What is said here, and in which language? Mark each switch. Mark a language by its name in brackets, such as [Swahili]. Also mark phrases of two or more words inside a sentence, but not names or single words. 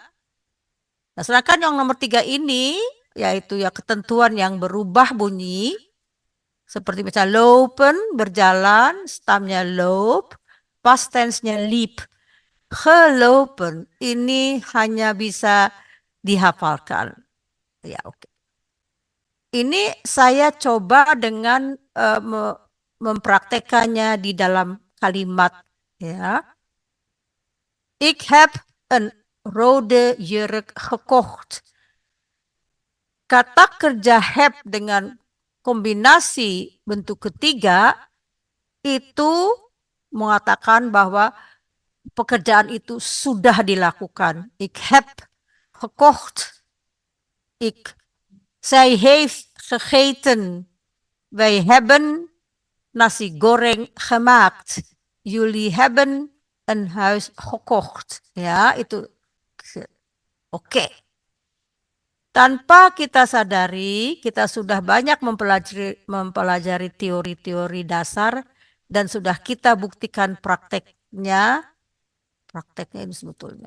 [Indonesian] Nah, sedangkan yang nomor 3 ini, yaitu ya ketentuan yang berubah bunyi, seperti misalnya lopen, berjalan, stamnya loop, [English] past tense- [Indonesian] nya leap. Gelopen, ini hanya bisa dihafalkan. Ya, oke. Ini saya coba dengan mempraktekannya di dalam kalimat. Ya. [Dutch] Ik heb een rode jurk gekocht. [Indonesian] Kata kerja heb dengan kombinasi bentuk ketiga itu mengatakan bahwa pekerjaan itu sudah dilakukan. [Dutch] Ik heb gekocht. Zij heeft gegeten. Wij hebben nasi goreng gemaakt. Jullie hebben een huis gekocht. [Indonesian] Ya, itu. Oke. Tanpa kita sadari, kita sudah banyak mempelajari teori-teori dasar dan sudah kita buktikan prakteknya ini sebetulnya.